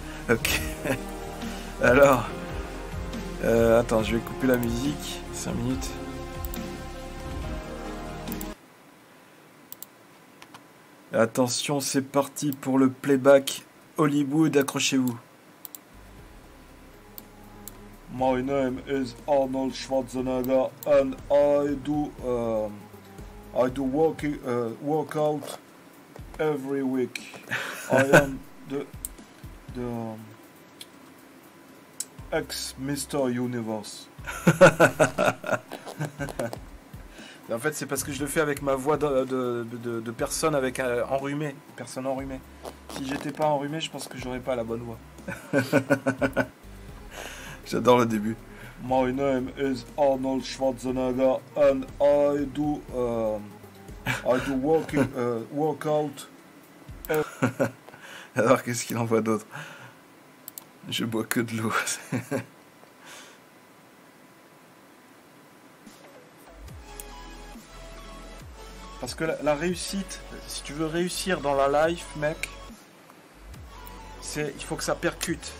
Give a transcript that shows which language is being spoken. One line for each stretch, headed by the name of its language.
French: Ok. Alors. Attends, je vais couper la musique. 5 minutes. Attention, c'est parti pour le playback Hollywood, accrochez-vous.
English: My name is Arnold Schwarzenegger and I do workout every week. I am the ex-Mr. Universe.
French: En fait, c'est parce que je le fais avec ma voix de personne avec enrhumé. Personne enrhumée. Si j'étais pas enrhumé, je pense que j'aurais pas la bonne voix. J'adore le début.
English: My name is Arnold Schwarzenegger and I do workout.
French: Alors, qu'est-ce qu'il envoie d'autre? Je bois que de l'eau. Parce que la réussite, si tu veux réussir dans la life, mec, il faut que ça percute.